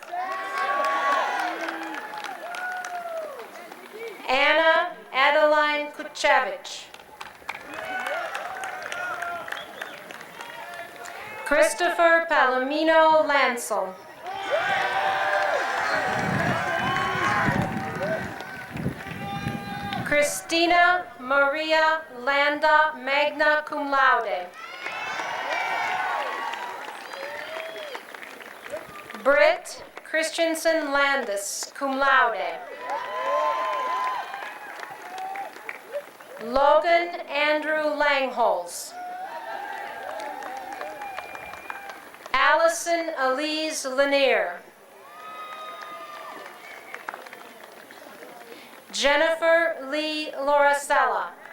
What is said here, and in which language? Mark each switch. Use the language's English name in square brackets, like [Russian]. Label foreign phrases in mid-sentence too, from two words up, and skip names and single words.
[English] Anna Adeline Kuchevich. Christopher Palomino Lancel. Christina Maria Landa, [Latin] magna cum laude. [English] Britt Christensen Landis, [Latin] cum laude. [English] Logan Andrew Langholz. Allison Elise Lanier. Jennifer Lee Loracella.